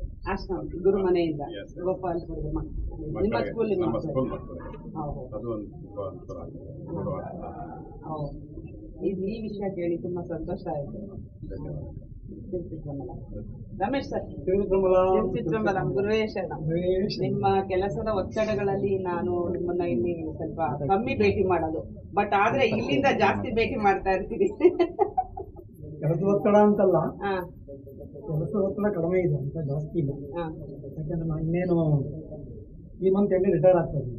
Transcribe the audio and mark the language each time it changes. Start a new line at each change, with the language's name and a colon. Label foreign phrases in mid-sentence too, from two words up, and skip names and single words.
Kannada: ಆಶ್ರಮ ಗುರುಮನೆಯಿಂದ Yes. ಗೋಪಾಲ್ಪುರದ ನಿಮ್ಮ ಮಕ್ಕಳಿಗೆ, ಸ್ಕೂಲಿನ ನಮ್ಮ ಮಕ್ಕಳು? ಸ್ಕೂಲ್ ಮಕ್ಕಳಿಗೆ ಹೌದು ಅದು ಒಂದು ತುಂಬ ಅನುಕೂಲ ಆಗಿದೆ. ಗುರು ಆಶ್ರಮ. ಹೌದು. ಈ ವಿಷಯ ಕೇಳಿ ತುಂಬಾ ಸಂತೋಷ ಆಯಿತು. ಧನ್ಯವಾದ. ತಿರುಚಿತ್ರಂಬಲ. ರಮೇಶ್ ಸರ್, ತಿರುಚಿತ್ರಂಬಲಂ ತಿರುಚಿತ್ರಂಬಲಂ ಗುರುವೇ ಶರಣಂ. ಗುರುವೇ ಶರಣಂ. ನಿಮ್ಮ ಕೆಲಸದ ಒತ್ತಡಗಳಲ್ಲಿ ನಾನು ನಿಮ್ಮನ್ನ ಇಲ್ಲಿ ಸ್ವಲ್ಪ ಕಮ್ಮಿ ಭೇಟಿ ಮಾಡೋದು, ಬಟ್ ಆದ್ರೆ ಇಲ್ಲಿಂದ ಜಾಸ್ತಿ ಭೇಟಿ ಮಾಡ್ತಾ ಇರ್ತೀನಿ. ಕೆಲಸದ ಒತ್ತಡ ಅಂತಲ್ಲ, ಹಾ ಕೆಲಸದ ಒತ್ತಡ ಕಡಿಮೆ ಇದೆ ಅಂತ, ಜಾಸ್ತಿ ಇಲ್ಲ. ಹಾ ಯಾಕಂದ್ರೆ ನಾನು ಇನ್ನೇನು ಈ
English: month end retire
Kannada: ಆಗ್ತಾ ಇದ್ದೀನಿ.